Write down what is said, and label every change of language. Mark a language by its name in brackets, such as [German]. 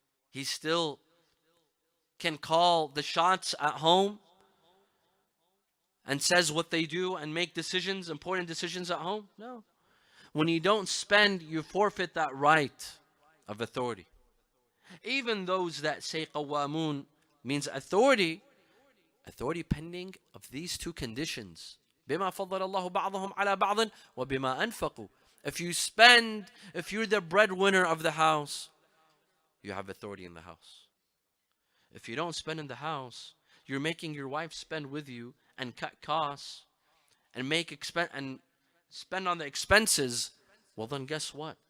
[English] He still can call the shots at home and says what they do and make decisions, important decisions at home. No. When you don't spend, you forfeit that right of authority. Even those that say qawamun means authority pending of these two conditions. [Arabic] بما فضل الله بعضهم على بعض وبما أنفقوا. [English] If you spend, if you're the breadwinner of the house, you have authority in the house. If you don't spend in the house, you're making your wife spend with you and cut costs and and spend on the expenses. Well, then guess what?